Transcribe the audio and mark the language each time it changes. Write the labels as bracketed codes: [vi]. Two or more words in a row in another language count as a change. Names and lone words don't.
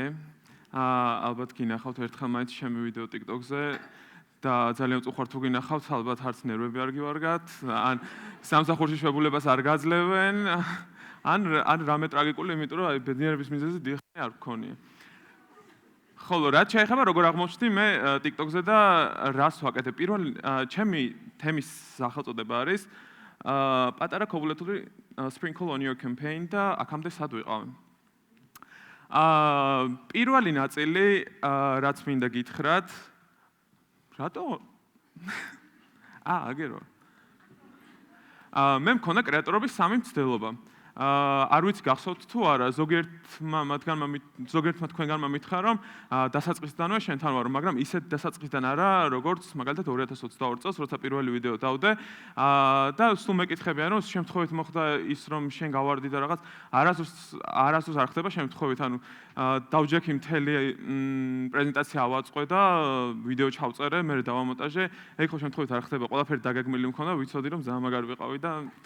[ka] ალბათ გინახავთ ერთხელ მაინც ჩემი ვიდეო TikTok-ზე და ძალიან უყვართ თუ გინახავთ, ალბათ არც ნერვები არ გივარგათ, ან სამსახურში შვებულებას არ გაძლევენ, ან რამე ტრაგიკული, იმიტომ რომ ბედნიერების მიზეზი დიახი არ გქონია. ხოლო რაც შეეხება როგორ აღმოჩნდი მე TikTok-ზე და რას ვაკეთებ. პირველი ჩემი თემის სახელწოდება არის პატარა ქობულეთური [en] sprinkle on your campaign [ka] და აქამდე სად ვიყავი. პირველი ნაწილი რაც მინდა გითხრათ, რატო? აგერო. მე მქონდა კრეატორობის სამი მცდელობა. არ ვიცი გახსოვთ თუ არა, ზოგიერთმა თქვენგანმა მითხრა რომ დასაწყისიდანვე შენთან ვარო, მაგრამ ისეთ დასაწყისიდან არა, როგორც მაგალითად 2022 წელს, როცა პირველი ვიდეო დავდე და სულ მეკითხებიან რომ შემთხვევით მოხდა ის რომ შენ გავარდი და რაღაც არასდროს არ ხდება შემთხვევით, ანუ დავჯექი მთელი პრეზენტაცია ავაწყე და ვიდეო ჩავწერე, მე დავამონტაჟე, ეგ ხო შემთხვევით არ ხდება, ყველაფერი დაგეგმილი მქონდა, ვიცოდი რომ ძალიან მაგარი ვიყავი და